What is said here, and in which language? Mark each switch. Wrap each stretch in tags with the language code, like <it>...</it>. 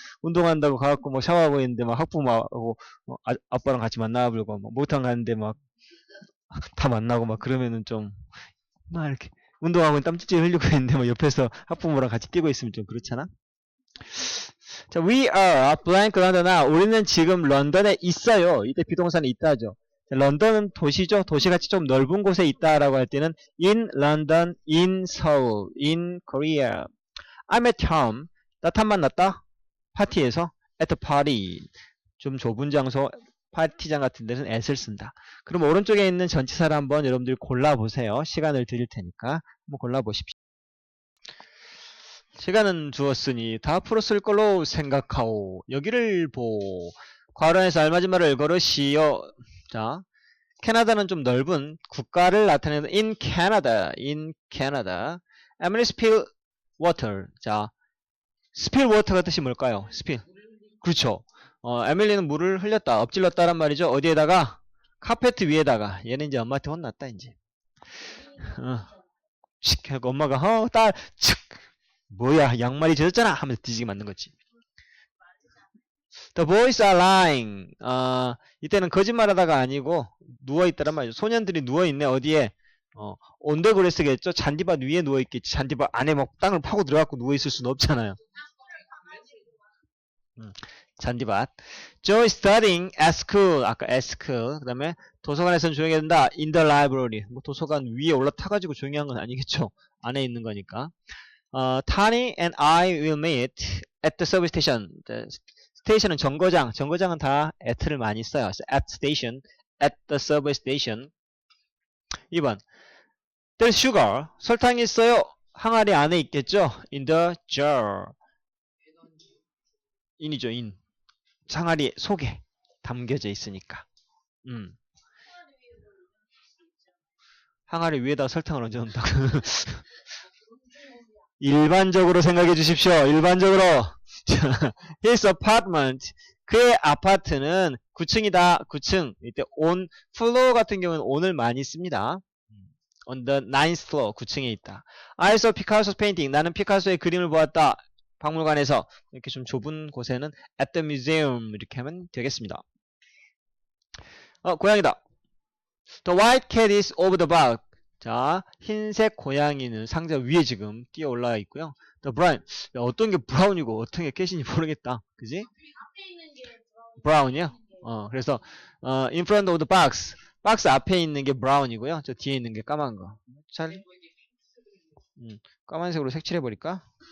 <ko>운동한다고 가갖고 뭐 샤워하고 있는데 막 학부모하고 아빠랑 같이 만나보고 뭐 목욕탕 가는데 막 다 만나고 막 그러면은 좀 막 이렇게 운동하고 땀 찔찔 흘리고 있는데 뭐 옆에서 학부모랑 같이 뛰고 있으면 좀 그렇잖아.</ko> <en>자, we are blank London.</en> <ko>우리는 지금 런던에 있어요. 이때 비동사는 있다죠. 자, 런던은 도시죠. 도시같이 좀 넓은 곳에 있다라고 할 때는</ko> <en>in London, in Seoul, in Korea. I'm at home.</en> <ko>나 탐만 났다. 파티에서</ko> <en>at the party.</en> <ko>좀 좁은 장소, 파티장 같은 데는 at을 쓴다. 그럼 오른쪽에 있는 전치사를 한번 여러분들 골라보세요. 시간을 드릴 테니까 한번 골라보십시오. 시간은 주었으니 다 풀었을 걸로 생각하오. 여기를 보. 괄호에서 알맞은 말을 걸으시오. 자, 캐나다는 좀 넓은 국가를 나타내는</ko> <en>in Canada. in Canada. Emily spill water.</en> <ko>자, spill water가 뜻이 뭘까요? spill. 그렇죠. 에밀리는 물을 흘렸다, 엎질렀다란 말이죠. 어디에다가? 카페트 위에다가. 얘는 이제 엄마한테 혼났다, 이제. 하고 엄마가, 딸, 칙! 뭐야, 양말이 젖었잖아! 하면서 뒤지게 만든 거지.</ko> <en>The boys are lying.</en> <ko>이때는 거짓말하다가 아니고, 누워있다란 말이죠. 소년들이 누워있네, 어디에?</ko> <en>on the grass겠죠?</en> <ko>잔디밭 위에 누워있겠지. 잔디밭 안에 막 땅을 파고 들어가고 누워있을 수는 없잖아요. 잔디밭.</ko> <en>Joe is studying at school.</en> <ko>아까</ko> <en>at school.</en> <ko>그 다음에 도서관에서는 조용히 해야 된다.</ko> <en>In the library.</en> <ko>뭐 도서관 위에 올라타가지고 조용히 한 건 아니겠죠. 안에 있는 거니까. Tani and I will meet at the service station. 스테이션은 정거장. 정거장은 다 at를 많이 써요.</ko> <en>at station, at the service station.</en> <ko>2번.</ko> <en>There's sugar.</en> <ko>설탕이 있어요. 항아리 안에 있겠죠.</ko> <en>In the jar.</en> <ko>in이죠, in. 항아리 속에 담겨져 있으니까. 항아리 위에다 설탕을 얹어 놓는다고. 일반적으로 생각해 주십시오. 일반적으로.</ko> <en>His apartment.</en> <ko>그의 아파트는 9층이다. 9층. 이때 on floor 같은 경우는 on을 많이 씁니다.</ko> <en>On the 9th floor.</en> <ko>9층에 있다.</ko> <en>I saw Picasso's painting.</en> <ko>나는 피카소의 그림을 보았다. 박물관에서. 이렇게 좀 좁은 곳에는</ko> <en>at the museum</en> <ko>이렇게 하면 되겠습니다. 고양이다.</ko> <en>The white cat is over the box.</en> <ko>자, 흰색 고양이는 상자 위에 지금 뛰어 올라와 있고요.</ko> <en>The brown.</en> <ko>야, 어떤 게 브라운이고 어떤 게 캣인지 모르겠다. 그지? 브라운이요? 그래서</ko> <en>in front of the box.</en> <ko>박스 앞에 있는 게 브라운이고요. 저 뒤에 있는 게 까만 거. 잘 까만색으로 색칠해 버릴까?</ko>